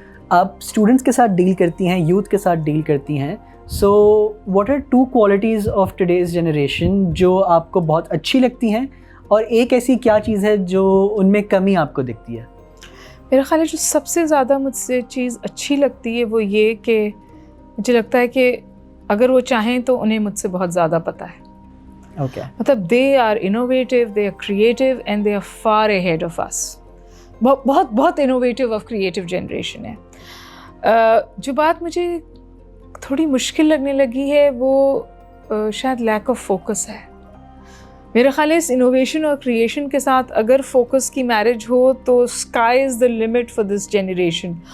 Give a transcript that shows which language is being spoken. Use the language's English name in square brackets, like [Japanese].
[Urdu] آپ اسٹوڈنٹس کے ساتھ ڈیل کرتی ہیں, یوتھ کے ساتھ ڈیل کرتی ہیں, [English] so what are 2 qualities of today's generation [Urdu] جو آپ کو بہت اچھی لگتی ہیں, اور ایک ایسی کیا چیز ہے جو ان میں کمی آپ کو دکھتی ہے؟ میرا خیال ہے جو سب سے زیادہ مجھ سے چیز اچھی لگتی ہے وہ یہ کہ مجھے لگتا ہے کہ اگر وہ چاہیں تو انہیں مجھ سے بہت زیادہ پتہ ہے. مطلب [English] They are innovative, they are creative, and they are far ahead of us. [Urdu] بہت بہت انوویٹیو اور کریٹیو جنریشن ہے. جو بات مجھے تھوڑی مشکل لگنے لگی ہے وہ شاید [English] lack of focus [Urdu] ہے. میرا خیال ہے اس انوویشن اور کریشن کے ساتھ اگر فوکس کی میرج ہو تو [English] Sky is the limit for this generation.